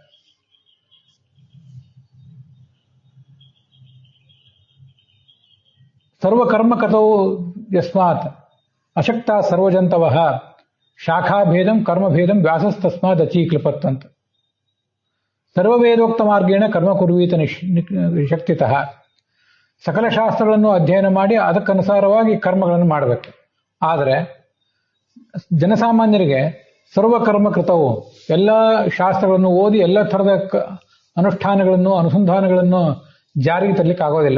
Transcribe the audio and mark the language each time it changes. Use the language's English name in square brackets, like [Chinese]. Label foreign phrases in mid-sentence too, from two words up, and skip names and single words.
[Sanskrit] ಸರ್ವಕರ್ಮ ಕಥವು ಯಸ್ಮಾತ್ ಅಶಕ್ತ ಸರ್ವಜಂತವ ಶಾಖಾಭೇದಂ ಕರ್ಮಭೇದಂ ವ್ಯಾಸಸ್ತಸ್ಮಾದ್ ಅಚೀಕ್ಲಪತ್ ಅಂತ. ಸರ್ವವೇದೋಕ್ತ ಮಾರ್ಗೇಣ ಕರ್ಮ ಕುರ್ವೀತ ಶಕ್ತಿತಃ. [Kannada] ಸಕಲ ಶಾಸ್ತ್ರಗಳನ್ನು ಅಧ್ಯಯನ ಮಾಡಿ ಅದಕ್ಕನುಸಾರವಾಗಿ ಕರ್ಮಗಳನ್ನು ಮಾಡಬೇಕು. ಆದರೆ ಜನಸಾಮಾನ್ಯರಿಗೆ ಸರ್ವಕರ್ಮ ಕೃತವು, ಎಲ್ಲ ಶಾಸ್ತ್ರಗಳನ್ನು ಓದಿ ಎಲ್ಲ ಥರದ ಅನುಷ್ಠಾನಗಳನ್ನು ಅನುಸಂಧಾನಗಳನ್ನು ಜಾರಿಗೆ ತರಲಿಕ್ಕೆ ಆಗೋದಿಲ್ಲ.